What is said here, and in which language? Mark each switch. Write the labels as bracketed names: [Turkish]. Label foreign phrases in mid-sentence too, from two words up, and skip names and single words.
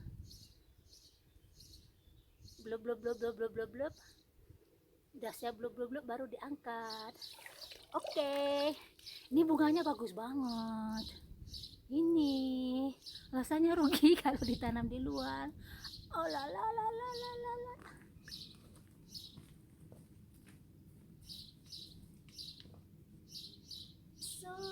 [Indonesian] Blub blub blub blub blub blub blub, udah siap blub blub blub baru diangkat. Oke, ini bunganya bagus banget. Ini rasanya rugi kalau ditanam di luar. Oh la la la la la la la. So